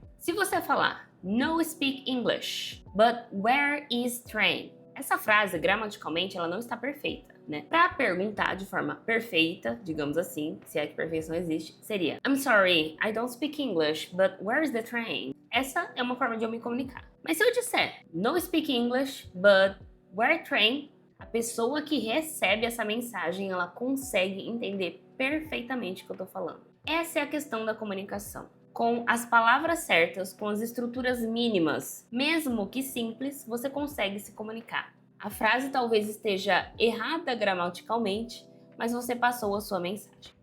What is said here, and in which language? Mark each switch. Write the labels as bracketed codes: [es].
[pt] Se você falar [en] no speak English, but where is train? [pt] Essa frase, gramaticalmente, ela não está perfeita, né? Para perguntar de forma perfeita, digamos assim, se é que perfeição existe, seria: [en] I'm sorry, I don't speak English, but where is the train? [pt] Essa é uma forma de eu me comunicar. Mas se eu disser [en] no speak English, but where train? [pt] A pessoa que recebe essa mensagem, ela consegue entender perfeitamente o que eu tô falando. Essa é a questão da comunicação. Com as palavras certas, com as estruturas mínimas, mesmo que simples, você consegue se comunicar. A frase talvez esteja errada gramaticalmente, mas você passou a sua mensagem.